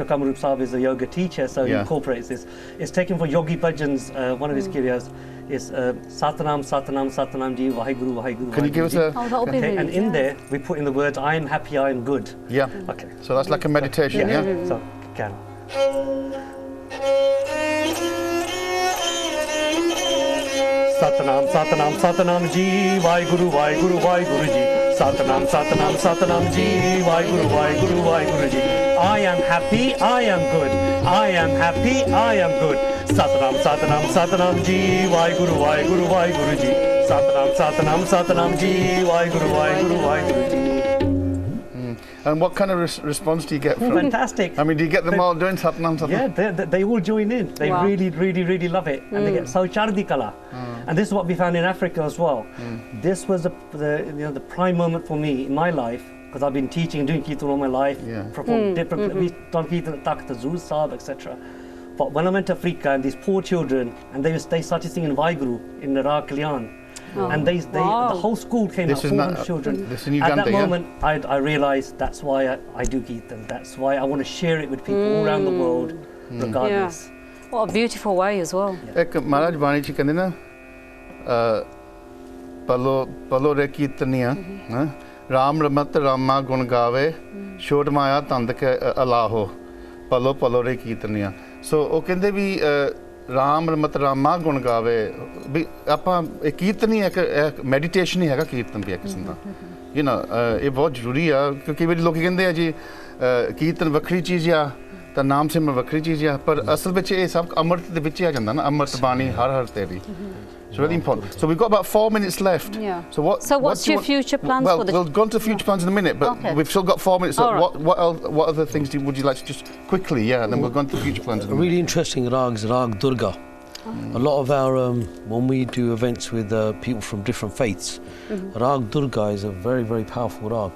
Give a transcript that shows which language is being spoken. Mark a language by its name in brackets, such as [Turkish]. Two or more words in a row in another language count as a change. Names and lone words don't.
[English] Kamrup Saab is a yoga teacher, so he incorporates this. It's taken for Yogi Bhajan's, one of his kiryas is Satnam, Satnam, Satnam Ji, Vaheguru, Vaheguru. Can you give us a... Oh, that would be Okay, really, and in there we put in the words I am happy, I am good. Yeah. Okay. So that's like a meditation, yeah? So can. Satnam, Satnam, Satnam Ji, Vaheguru, Vaheguru, Vaheguru Ji. Satnam, Satnam, Satnam Ji, Vaheguru, Vaheguru, Vaheguru Ji. I am happy, I am good. I am happy, I am good. Satnam, Satnam, Satnam Ji, Vaheguru, Vaheguru, Vaheguru Ji. Satnam, Satnam, Satnam Ji, Vaheguru, Vaheguru, Vaheguru Ji. And what kind of response do you get from? Fantastic. I mean, do you get them all doing Satnam, Satnam? Yeah, they all join in. They Wow. really love it, and they get so [Punjabi] ਚੜ੍ਹਦੀ ਕਲਾ. [English] And this is what we found in Africa as well. This was the prime moment for me in my life, because I've been teaching and doing kirtan all my life. From different. We've done kirtan at Takht Azur Sahib, etc. But when I went to Africa, and these poor children, and they started singing Vaheguru in the Ra Kalyan. And the whole school came out, 400 children. This in At Uganda, that moment, I realized that's why I do kirtan. That's why I want to share it with people all around the world, regardless. What a beautiful way as well. [Punjabi] ਇੱਕ ਮਹਾਰਾਜ ਬਾਣੀ ਚ ਕਹਿੰਦੇ ਨਾ ਪਲੋ ਰੇ ਕੀਰਤਨੀਆਂ ਰਾਮ ਰਮਤ ਰਾਮਾ ਗੁਣ ਗਾਵੇ ਛੋਟ ਮਾਇਆ ਤੰਦ ਕੇ ਅਲਾਹੋ ਪਲੋ ਪਲੋ ਰੇ ਕੀਰਤਨੀਆਂ ਸੋ ਉਹ ਕਹਿੰਦੇ ਵੀ ਰਾਮ ਰਮਤ ਰਾਮਾ ਗੁਣ ਗਾਵੇ ਵੀ ਆਪਾਂ ਇਹ ਕੀਰਤਨ ਹੀ ਇੱਕ ਮੈਡੀਟੇਸ਼ਨ ਹੀ ਹੈਗਾ ਕੀਰਤਨ ਵੀ ਇੱਕ ਕਿਸਮ ਦਾ [English] you know [Punjabi] ਇਹ ਬਹੁਤ ਜ਼ਰੂਰੀ ਆ ਕਿਉਂਕਿ ਵੀ ਲੋਕੀ ਕਹਿੰਦੇ ਆ ਜੀ ਕੀਰਤਨ ਵੱਖਰੀ ਚੀਜ਼ ਆ ਤਾਂ ਨਾਮ ਸਿਮਰਨ ਵੱਖਰੀ ਚੀਜ਼ ਆ ਪਰ ਅਸਲ ਵਿੱਚ ਇਹ ਸਭ ਅੰਮ੍ਰਿਤ ਦੇ ਵਿੱਚ ਹੀ ਆ ਜਾਂਦਾ ਨਾ ਅੰਮ੍ਰਿਤ ਬਾਣੀ ਹਰ ਹਰ ਤੇਰੀ [English] It's really important. So we've got about 4 minutes left. Yeah. So what's your future plans well, for the... we'll go on to future plans in a minute, but we've still got 4 minutes. So All right. what other things would you like to just quickly, and then we'll go on to future plans in a minute. Really interesting rags, Rag Durga. A lot of our, when we do events with people from different faiths, Rag Durga is a very, very powerful rag.